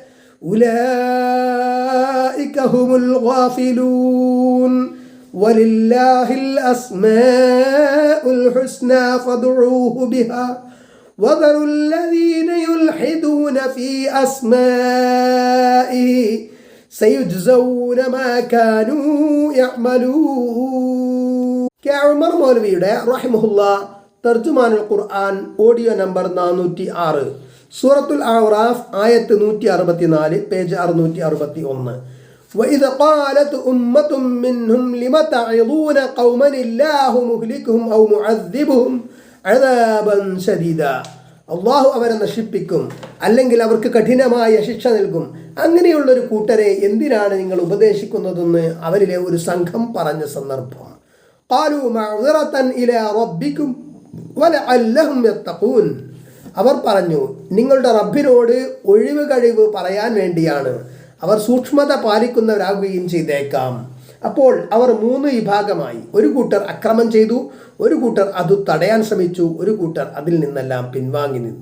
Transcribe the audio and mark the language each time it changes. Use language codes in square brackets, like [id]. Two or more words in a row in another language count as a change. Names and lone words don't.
[ar] أولئك هم الغافلون ولله الأسماء الحسنى فادعوه بها وذروا الذين يلحدون في أسمائه سيجزون ما كانوا يعملون. [ml] ഉമർ മൗലവിയുടെ റഹിമഹുല്ലാ തർജുമാനുൽ ഖുർആൻ ഓഡിയോ നമ്പർ 406 സൂറത്തുൽ അഅറാഫ് ആയത്ത് 164 പേജ് 661. [ar] وإذا قالت أمة منهم لم تعظون قوما الله مهلكهم أو معذبهم عذابا شديدا. [ml] അള്ളാഹു അവരെ നശിപ്പിക്കും അല്ലെങ്കിൽ അവർക്ക് കഠിനമായ ശിക്ഷ നൽകും. അങ്ങനെയുള്ളൊരു കൂട്ടരെ എന്തിനാണ് നിങ്ങൾ ഉപദേശിക്കുന്നതെന്ന് അവരിലെ ഒരു സംഘം പറഞ്ഞ സന്ദർഭം. [ar] قالوا معذرة إلى ربكم ولعلهم يتقون. [ml] അവർ പറഞ്ഞു, നിങ്ങളുടെ റബ്ബിനോട് ഒഴിവ് കഴിവ് പറയാൻ വേണ്ടിയാണ്, അവർ സൂക്ഷ്മത പാലിക്കുന്നവരാകുകയും ചെയ്തേക്കാം. അപ്പോൾ അവർ 3 വിഭാഗമായി. ഒരു കൂട്ടർ അക്രമം ചെയ്തു, ഒരു കൂട്ടർ അത് തടയാൻ ശ്രമിച്ചു, ഒരു കൂട്ടർ അതിൽ നിന്നെല്ലാം പിൻവാങ്ങി നിന്നു.